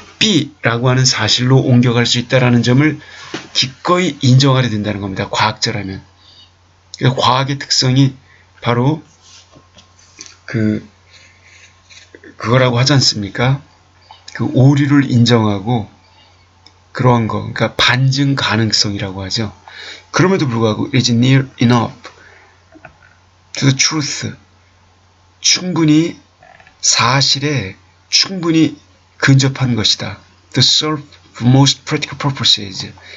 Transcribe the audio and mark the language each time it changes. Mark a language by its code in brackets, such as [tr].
[ko] B라고 하는 사실로 옮겨갈 수 있다는 점을 기꺼이 인정하게 된다는 겁니다. 과학자라면. 그래서 과학의 특성이 바로 그거라고 하지 않습니까? 그 오류를 인정하고 그러한 거, 그러니까 반증 가능성이라고 하죠. 그럼에도 불구하고 [en] it is near enough to the truth. [ko] 충분히 사실에 충분히 근접한 것이다. [en] To serve most practical purposes.